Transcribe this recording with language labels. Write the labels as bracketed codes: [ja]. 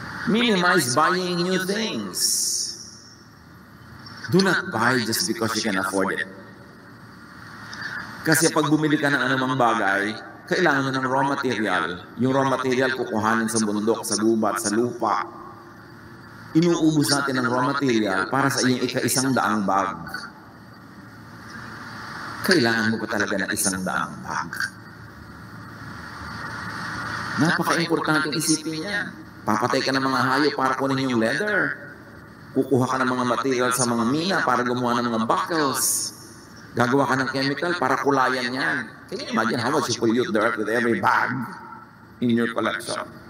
[en] Minimize buying new things. Do not buy just because you can afford it. [tl] Kasi pag bumili ka ng anumang bagay, kailangan mo ng raw material. Yung raw material kukuhanin sa bundok, sa gubat, sa lupa. Inuubos natin ng raw material para sa iyong ika-100 bag. Kailangan mo pa talaga ng 100 bag. Napaka-importanting isipin yan. Papatay ka ng mga hayop para kunin yung leather. Kukuha ka ng mga material sa mga mina para gumawa ng mga buckles. Gagawa ka ng chemical para kulayan yan. [en] Can you imagine how much you pollute the earth with every bag in your collection?